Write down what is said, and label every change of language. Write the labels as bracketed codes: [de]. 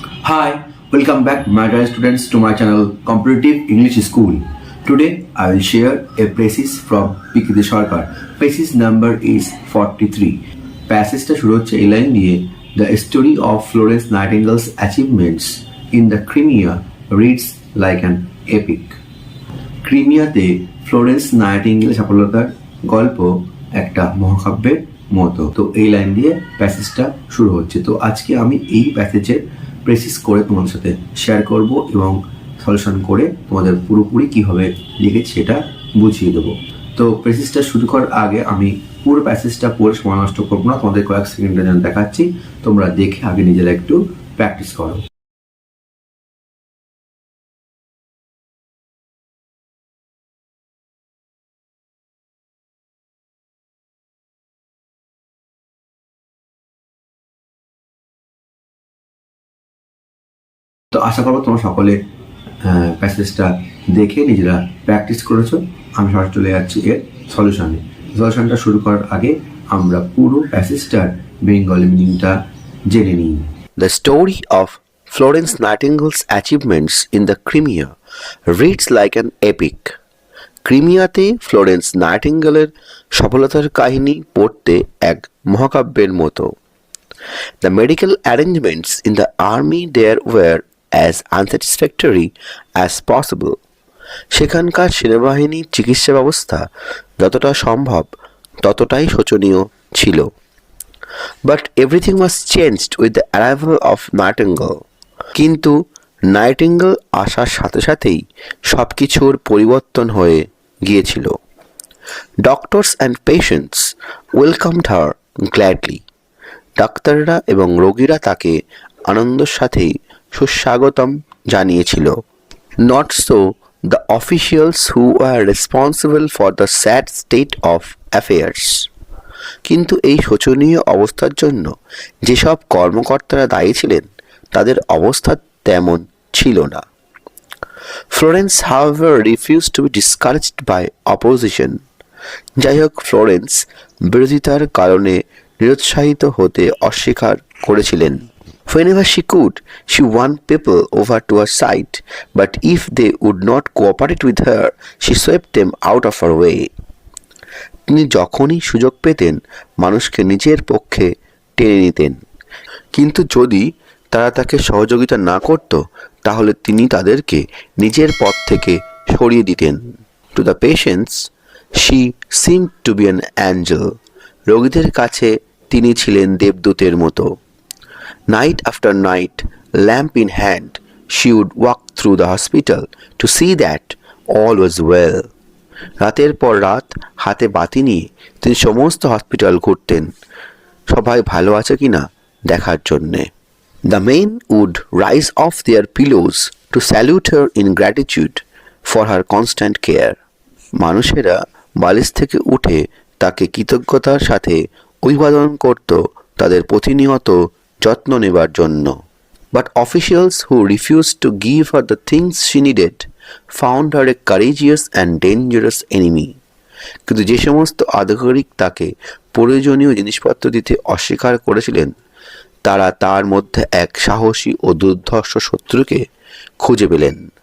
[en] Hi, welcome back my dear students to my channel Competitive English School. Today I will share a passage from Pikiti Sarkar. Passage number is 43. [bn] প্যাসেজটা শুরু হচ্ছে এই line দিয়ে [en] The story of Florence Nightingale's achievements in the Crimea reads like an epic. [bn] ক্রিমিয়াতে Florence nightingale সফলতার গল্প একটা মহাকাব্যের মতো। তো এই লাইন দিয়ে প্যাসেজটা শুরু হচ্ছে। তো আজকে আমি এই প্যাসেজের প্রেসিস করে তোমাদের সাথে শেয়ার করব এবং সলিউশন করে তোমাদের পুরোপুরি কীভাবে লিখেছি সেটা বুঝিয়ে দেবো। তো প্রেসিসটা শুরু করার আগে আমি পুরো প্যাসেজটা পড়ে সময় নষ্ট করবো না, তোমাদের কয়েক সেকেন্ডের জন্য দেখাচ্ছি, তোমরা দেখে আগে নিজেরা একটু প্র্যাকটিস করো। তো আশা করবো তোমরা সকলে প্যাসেজটা দেখে নিজেরা প্র্যাকটিস করেছো। আমি সরাসরি চলে যাচ্ছি এর সলিউশনে। সলিউশনটা শুরু করার আগে আমরা পুরো প্যাসেজটার বেঙ্গলি মিনিংটা জেনে নিই। [en] The story of Florence Nightingale's achievements in the Crimea reads like an epic. [bn] ক্রিমিয়াতে Florence নাইটিঙ্গেলের সফলতার কাহিনী পড়তে এক মহাকাব্যের মতো। [en] The medical arrangements in the army there were as unsatisfactory as possible. [bn] সেখানকার সেনাবাহিনীর চিকিৎসা ব্যবস্থা যতটা সম্ভব ততটাই শোচনীয় ছিল। [en] But everything was changed with the arrival of Nightingale. [bn] কিন্তু নাইটিঙ্গেল আসার সাথে সাথেই সব কিছুর পরিবর্তন হয়ে গিয়েছিল। [en] Doctors and patients welcomed her gladly. [bn] ডাক্তাররা এবং রোগীরা তাকে আনন্দের সাথেই সুস্বাগতম জানিয়েছিল। [en] Not so the officials who were responsible for the sad state of affairs. [bn] কিন্তু এই শোচনীয় অবস্থার জন্য যেসব কর্মকর্তারা দায়ী ছিলেন তাদের অবস্থা তেমন ছিল না। [en] Florence however refused to be discouraged by opposition. [bn] যাই হোক, ফ্লোরেন্স বিরোধিতার কারণে নিরুৎসাহিত হতে অস্বীকার করেছিলেন। [en] Whenever she could, she won people over to her side, but if they would not cooperate with her, she swept them out of her way. [bn] তিনি যখনই সুযোগ পেতেন মানুষকে নিজের পক্ষে টেনে নিতেন, কিন্তু যদি তারা তাকে সহযোগিতা না করত তাহলে তিনি তাদেরকে নিজের পথ থেকে সরিয়ে দিতেন। [en] To the patients, she seemed to be an angel. [bn] রোগীদের কাছে তিনি ছিলেন দেবদূতের মতো। [en] Night after night, lamp in hand, she would walk through the hospital to see that all was well. [bn] রাতের পর রাত হাতে বাতি নিয়ে তিনি সমস্ত হসপিটাল ঘুরতেন সবাই ভালো আছে কিনা দেখার জন্যে। [en] The men would rise off their pillows to salute her in gratitude for her constant care. [bn] মানুষেরা বালিশ থেকে উঠে তাকে কৃতজ্ঞতার সাথে অভিবাদন করত তাদের প্রতিনিয়ত যত্ন নেবার জন্য। [en] But officials who refused to give her the things she needed found her a courageous and dangerous enemy. [bn] কিন্তু যে সমস্ত আধিকারিক তাকে প্রয়োজনীয় জিনিসপত্র দিতে অস্বীকার করেছিলেন তারা তার মধ্যে এক সাহসী ও দুর্ধর্ষ শত্রুকে খুঁজে পেলেন।